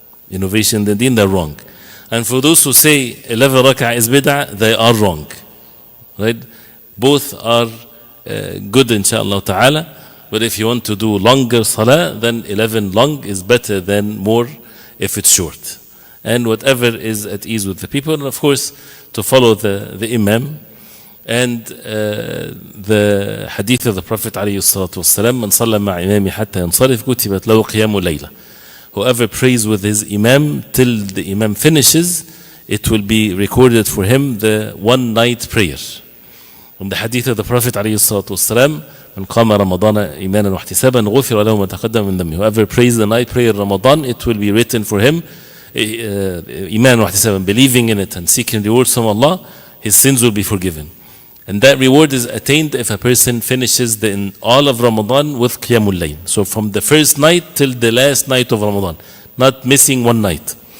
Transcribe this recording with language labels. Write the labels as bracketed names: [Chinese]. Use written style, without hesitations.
[English] Innovation in the deen, they're wrong. And for those who say 11 rak'ah is bid'ah, they are wrong. Right? Both are good, inshaAllah ta'ala. But if you want to do longer salah, then 11 long is better than more if it's short. And whatever is at ease with the people, and of course to follow the Imam. And the hadith of the Prophet [Arabic] عليه الصلاة والسلام من صلى مع إمامي حتى ينصرف كتبت له قيام ليلة. [English] Whoever prays with his Imam till the Imam finishes, it will be recorded for him the one night prayer. From the hadith of the Prophet [Arabic] عليه الصلاة والسلام من قام رمضان إيمانا واحتسابا غفر له ما تقدم من ذنبه. [English] Whoever prays the night prayer Ramadan, it will be written for him [Arabic] إيمانا واحتسابا, [English] believing in it and seeking rewards from Allah, his sins will be forgiven. And that reward is attained if a person finishes in all of Ramadan with Qiyamul Layl. So from the first night till the last night of Ramadan, not missing one night.